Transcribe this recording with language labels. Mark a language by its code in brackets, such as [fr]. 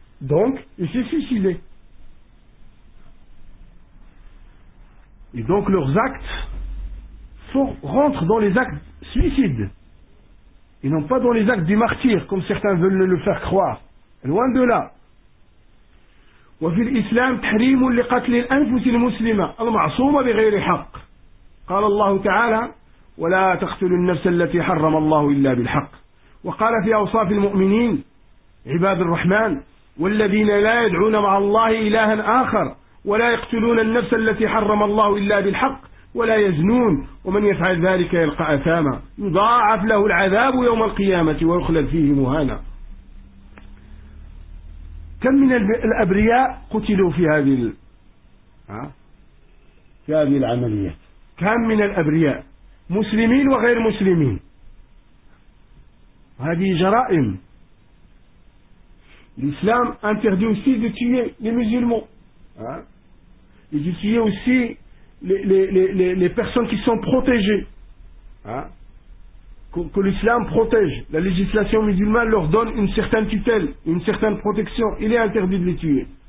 [fr] Donc, il s'est suicidé. Et donc, leurs actes rentrent dans les actes suicides, et non pas dans les actes du martyr, comme certains veulent le faire croire. Loin de là. [ar] وفي الإسلام تحريم لقتل الأنفس المسلمة المعصومة بغير حق. قال الله تعالى ولا تقتلوا النفس التي حرم الله إلا بالحق. وقال في أوصاف المؤمنين عباد الرحمن والذين لا يدعون مع الله إلها آخر ولا يقتلون النفس التي حرم الله إلا بالحق ولا يزنون ومن يفعل ذلك يلقى أثاما يضاعف له العذاب يوم القيامة ويخلد فيه مهانا. كم من الأبرياء قتلوا في هذه العملية؟ كم من الأبرياء مسلمين وغير مسلمين؟ هذه جرائم. [fr] الإسلام interdit aussi de tuer les musulmans. Et de tuer aussi les personnes qui sont protégées. Que l'islam protège, la législation musulmane leur donne une certaine tutelle, une certaine protection, il est interdit de les tuer.